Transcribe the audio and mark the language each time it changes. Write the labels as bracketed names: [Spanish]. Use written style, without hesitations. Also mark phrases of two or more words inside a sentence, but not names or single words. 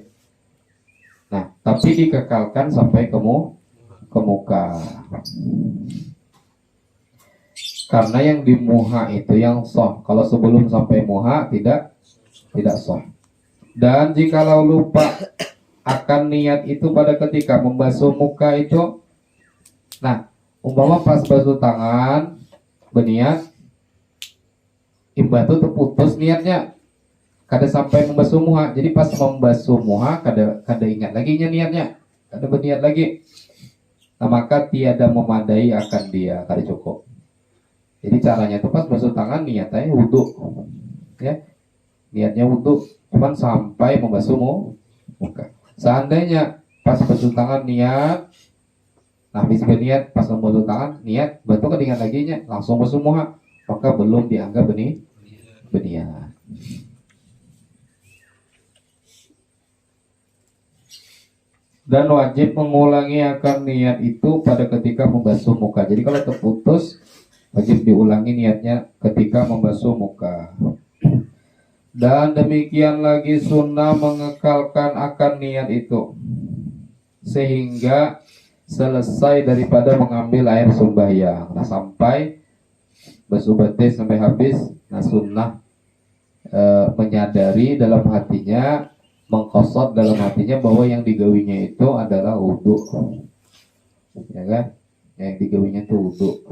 [Indonesian] Nah, tapi dikekalkan sampai ke muka. Karena yang di muha itu yang sah. Kalau sebelum sampai muha tidak sah. Dan jikalau lupa akan niat itu pada ketika membasuh muka itu, nah, umpama pas basuh tangan berniat, imbah itu terputus niatnya, kada sampai membasuh muha. [Banjar] Jadi pas membasuh muha kada ingat lagi niatnya, kada berniat lagi. [Indonesian] Nah, maka tiada memadai akan dia, kada cukup. Jadi caranya itu pas basuh tangan niatnya wudu, ya, niatnya wudu, cuman sampai membasuh muka. Seandainya pas basuh tangan niat, nah habis berniat pas membasuh tangan niat, betul kan ingat lagi nya langsung basuh muka, maka belum dianggap berniat. Dan wajib mengulangi akan niat itu pada ketika membasuh muka. Jadi kalau terputus wajib diulangi niatnya ketika membasuh muka. Dan demikian lagi sunnah mengekalkan akan niat itu sehingga selesai daripada mengambil air sembahyang. [Banjar] Nah, sampai basuh batis sampai habis. [Indonesian] Nah, sunnah menyadari dalam hatinya, mengkosot dalam hatinya bahwa yang digawinya itu adalah wudu, ya kan? [Banjar] Yang digawinya itu wudu.